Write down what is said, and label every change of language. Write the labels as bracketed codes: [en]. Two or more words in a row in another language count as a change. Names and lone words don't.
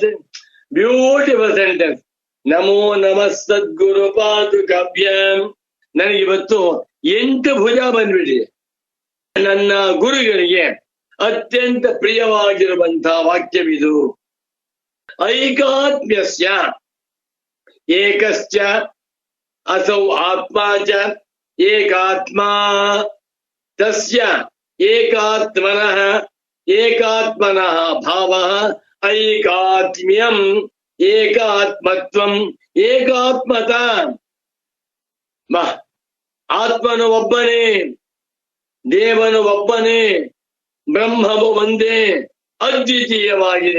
[en] beautiful sentence. [sa] ನಮೋ ನಮಃ ಸದ್ಗುರು ಪಾದುಕಾಭ್ಯಾಂ. [kn] ನನಗಿವತ್ತು 8 ಭುಜ ಬಂದ್ಬಿಟ್ಟಿದೆ. ನನ್ನ ಗುರುಗಳಿಗೆ ಅತ್ಯಂತ ಪ್ರಿಯವಾಗಿರುವಂತಹ ವಾಕ್ಯವಿದು. [sa] ಐಕಾತ್ಮ್ಯಸ್ಯ ಏಕಶ್ಚ ಅಸೌ ಆತ್ಮ ಚ ಏಕಾತ್ಮಾ ತಸ್ಯ ಏಕಾತ್ಮನಃ ಭಾವಃ ಐಕಾತ್ಮ್ಯಂ ಏಕಾತ್ಮತ್ವಂ ಏಕಾತ್ಮತ. [kn] ಆತ್ಮನು ಒಬ್ಬನೇ, ದೇವನು ಒಬ್ಬನೇ, ಬ್ರಹ್ಮವು ಒಂದೇ, ಅದ್ವಿತೀಯವಾಗಿದೆ.